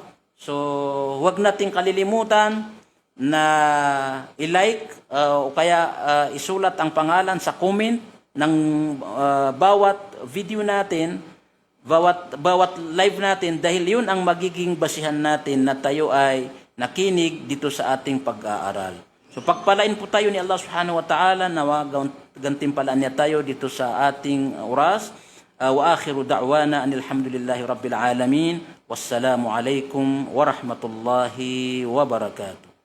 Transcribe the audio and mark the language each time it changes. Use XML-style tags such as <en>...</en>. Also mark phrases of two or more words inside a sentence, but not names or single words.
<tl>So huwag nating kalilimutan na i-like o kaya isulat ang pangalan sa comment ng bawat video natin, bawat live natin, dahil yun ang magiging basihan natin na tayo ay nakinig dito sa ating pag-aaral. So pagpalain po tayo ni Allah</tl> <ar>سبحانه وتعالى,</ar> <tl>na gantimpalaan niya tayo dito sa ating oras.</tl> <ar>وآخر دعوانا أن الحمد لله رب العالمين. والسلام عليكم ورحمة الله وبركاته.</ar>